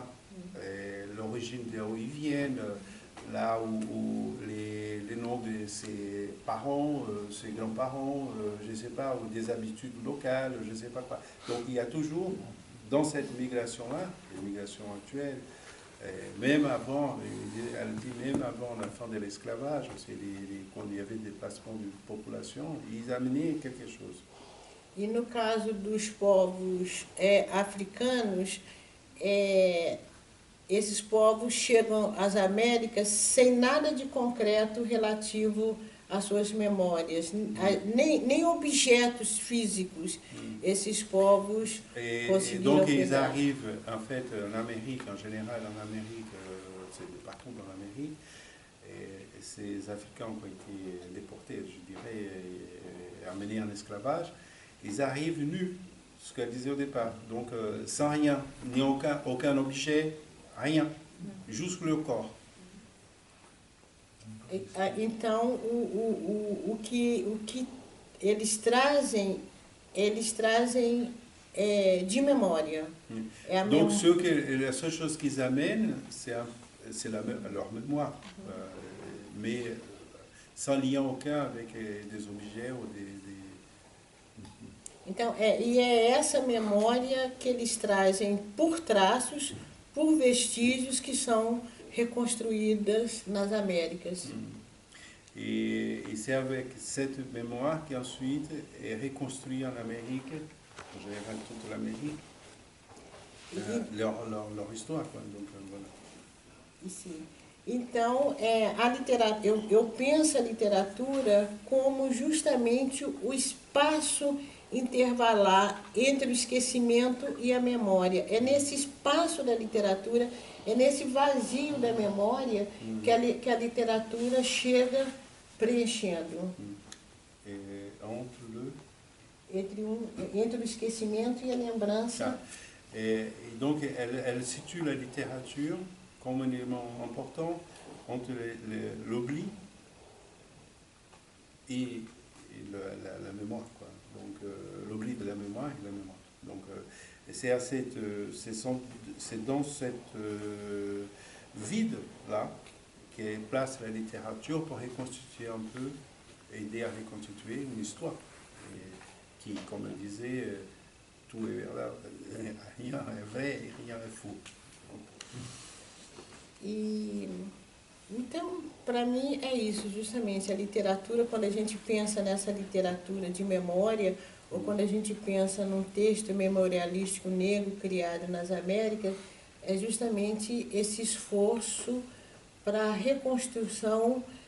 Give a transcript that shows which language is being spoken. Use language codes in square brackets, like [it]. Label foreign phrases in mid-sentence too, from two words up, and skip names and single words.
[fr] L'origine de où ils viennent, là où les noms de ses parents, ses grands-parents, je ne sais pas, ou des habitudes locales, je ne sais pas quoi. Donc il y a toujours, dans cette migration-là, l'immigration actuelle, même avant, elle dit même avant la fin de l'esclavage, quand il y avait des déplacements de population, ils amenaient quelque chose. [pt] E no caso dos povos africanos, esses povos chegam às Américas sem nada de concreto relativo às suas memórias, nem objetos físicos esses povos conseguiram [fr] donc ils [pt] pegar. [fr] arrivent en fait en Amérique, en général en Amérique, c'est partout dans l'Amérique, et ces Africains qui ont été déportés, je dirais, amenés en esclavage, ils arrivent nus, ce qu'elle disait au départ, donc sans rien, ni aucun objet, rien, juste le corps. [pt] Então, o que eles trazem de memória. [fr] Donc la seule chose qu'ils amènent, c'est leur mémoire, mais sans lien aucun avec des objets ou des... [pt] Então, é essa memória que eles trazem por traços, por vestígios que são reconstruídas nas Américas. [fr] Et c'est avec cette mémoire qu'ensuite est reconstruite en Amérique, en général toute l'Amérique, leur histoire. Quoi. Donc, voilà. [pt] Sim. Então, a literatura, eu penso a literatura como justamente o espaço intervalar entre o esquecimento e a memória. É nesse espaço da literatura, é nesse vazio da memória que a literatura chega preenchendo. Entre o esquecimento e a lembrança. [fr] Et donc, elle situe la littérature comme un élément important entre l'oubli et la mémoire. Quoi. Donc, l'oubli de la mémoire et la mémoire. Donc, c'est dans cette vide-là qu'elle place la littérature pour reconstituer un peu, aider à reconstituer une histoire. Qui, comme elle disait, tout est vrai, rien é vrai e rien é faux. [pt] Então, para mim é isso, justamente, a literatura, quando a gente pensa nessa literatura de memória, ou quando a gente pensa num texto memorialístico negro criado nas Américas, é justamente esse esforço para a reconstrução,